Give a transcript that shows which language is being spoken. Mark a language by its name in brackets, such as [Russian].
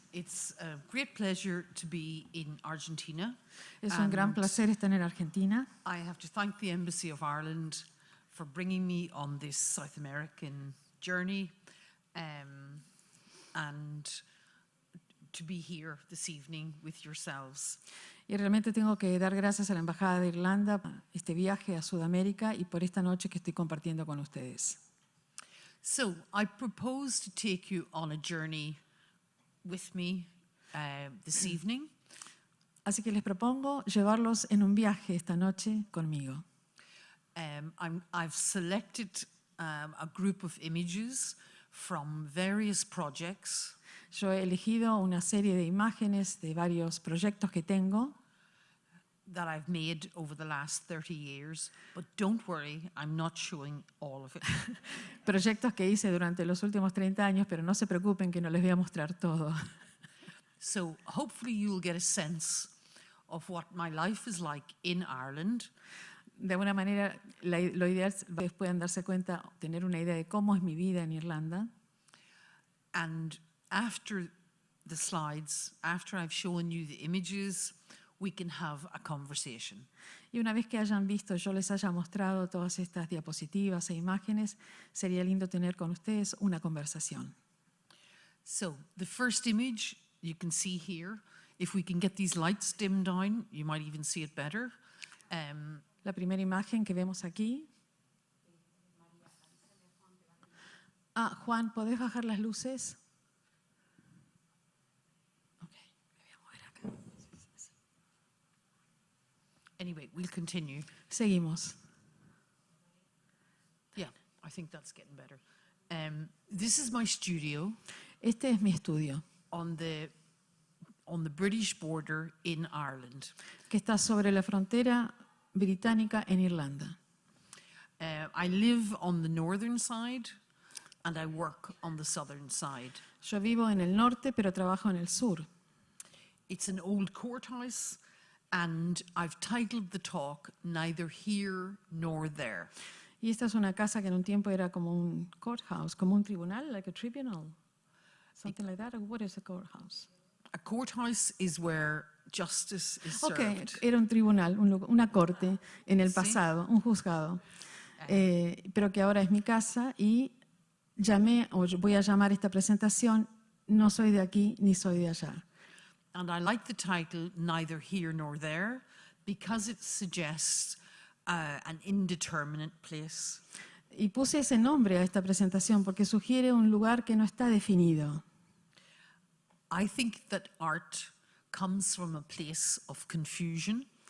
[English] It's a great pleasure to be in Argentina. [Spanish] Es un gran placer estar en Argentina. [English] I have to thank the Embassy of Ireland for bringing me on this South American journey and to be here this evening with yourselves. [Spanish] Y realmente tengo que dar gracias a la Embajada de Irlanda por este viaje a Sudamérica y por esta noche que estoy compartiendo con ustedes. [English] So I propose to take you on a journey with me this evening. [Spanish] Así que les propongo llevarlos en un viaje esta noche conmigo. [English] I've selected a group of images from various projects [Spanish] Yo he elegido una serie de imágenes de varios proyectos que tengo [English] that I've made over the last 30 years, but don't worry, I'm not showing all of it. [Spanish] proyectos que hice durante los últimos 30 años, pero no se preocupen que no les voy a mostrar todo. [English] So hopefully you'll get a sense of what my life is like in Ireland, [Spanish] De alguna manera, lo ideal es que ustedes puedan darse cuenta, tener una idea de cómo es mi vida en Irlanda. [English] and after the slides, after I've shown you the images, we can have a conversation. [Spanish] Y una vez que hayan visto, yo les haya mostrado todas estas diapositivas e imágenes, sería lindo tener con ustedes una conversación. [English] So the first image you can see here, if we can get these lights dimmed down, you might even see it better. [Spanish] La primera imagen que vemos aquí. Juan, ¿podés bajar las luces? Ok, me voy a mover acá. [English] Anyway, we'll continue. [Spanish] Seguimos. [English] Yeah, I think that's getting better. This is my studio [Spanish] Este es mi estudio, [English] on the British border in Ireland. [Spanish] que está sobre la frontera británica en Irlanda. [English] I live on the northern side and I work on the southern side. [Spanish] Yo vivo en el norte, pero trabajo en el sur. [English] It's an old courthouse and I've titled the talk Neither Here Nor There. [Spanish] Y esta es una casa que en un tiempo era como un courthouse, como un tribunal, like a tribunal. [English] Something like that. Or what is a courthouse? A courthouse is where justice is Ok, served. [Spanish] era un tribunal, una corte en el pasado, un juzgado. Pero que ahora es mi casa y voy a llamar esta presentación No soy de aquí ni soy de allá. [English] And I like the title Neither Here Nor There because it suggests an indeterminate place. [Spanish] Y puse ese nombre a esta presentación porque sugiere un lugar que no está definido. [English] I think that art comes from a place of confusion.